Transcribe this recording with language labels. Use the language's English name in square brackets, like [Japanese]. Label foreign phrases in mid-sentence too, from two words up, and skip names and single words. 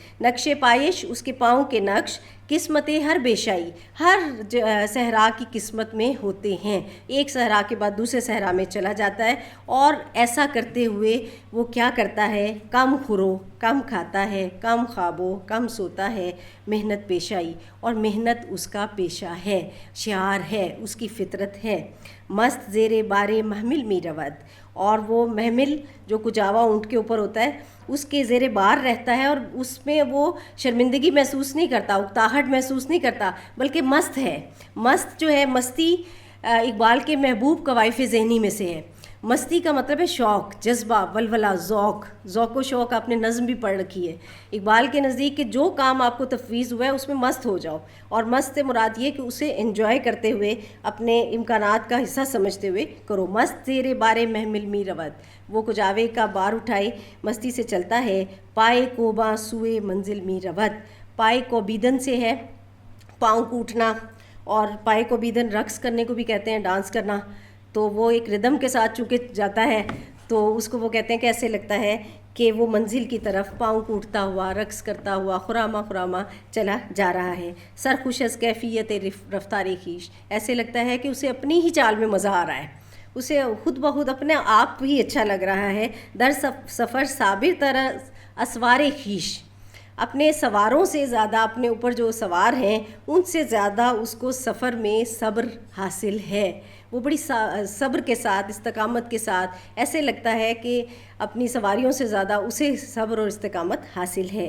[Persian] نقش پائش، [Urdu] اس کے پاؤں کے نقش، [Persian] قسمت ہر بیشائی، [Urdu] ہر صحرا کی قسمت میں ہوتے ہیں، ایک صحرا کے بعد دوسرے صحرا میں چلا جاتا ہے، اور ایسا کرتے ہوئے وہ کیا کرتا ہے، [Persian] کم خورو، [Urdu] کم کھاتا ہے، [Persian] کم خوابو، [Urdu] کم سوتا ہے، [Persian] محنت پیشائی، [Urdu] اور محنت اس کا پیشہ ہے، شعار ہے، اس کی فطرت ہے۔ [Persian] مست زیر بارے محمل می رود، [Urdu] اور وہ محمل جو کجاوا اونٹ کے اوپر ہوتا ہے اس کے زیر بار رہتا ہے، اور اس میں وہ شرمندگی محسوس نہیں کرتا، اکتاہٹ محسوس نہیں کرتا، بلکہ مست ہے۔ مست جو ہے، مستی اقبال کے محبوب قوائف ذہنی میں سے ہے۔ مستی کا مطلب ہے شوق، جذبہ، ولولہ، ذوق و شوق۔ آپ نے نظم بھی پڑھ رکھی ہے اقبال کے نزدیک کہ جو کام آپ کو تفویض ہوا ہے اس میں مست ہو جاؤ، اور مست سے مراد یہ کہ اسے انجوائے کرتے ہوئے، اپنے امکانات کا حصہ سمجھتے ہوئے کرو۔ [Persian] مست زیر بارے محمل می رود، [Urdu] وہ کجاوے کا بار اٹھائے مستی سے چلتا ہے۔ [Persian] پائے کوباں سوئے منزل می رود، پائے کوبیدن [Urdu] سے ہے پاؤں کوٹنا، اور [Persian] پائے کوبیدن [Urdu] رقص کرنے کو بھی کہتے ہیں، ڈانس کرنا، تو وہ ایک ردم کے ساتھ چونکہ جاتا ہے تو اس کو وہ کہتے ہیں کہ ایسے لگتا ہے کہ وہ منزل کی طرف پاؤں کوٹتا ہوا، رقص کرتا ہوا، خراما چلا جا رہا ہے۔ [Persian] سرخوش از کیفیت رفتار خویش، [Urdu] ایسے لگتا ہے کہ اسے اپنی ہی چال میں مزہ آ رہا ہے، اسے خود بخود اپنے آپ ہی اچھا لگ رہا ہے۔ [Persian] در سفر صابر تر اسوار خویش، [Urdu] اپنے سواروں سے زیادہ، اپنے اوپر جو سوار ہیں ان سے زیادہ اس کو سفر میں صبر حاصل ہے۔ وہ بڑی صبر کے ساتھ، استقامت کے ساتھ، ایسے لگتا ہے کہ اپنی سواریوں سے زیادہ اسے صبر اور استقامت حاصل ہے۔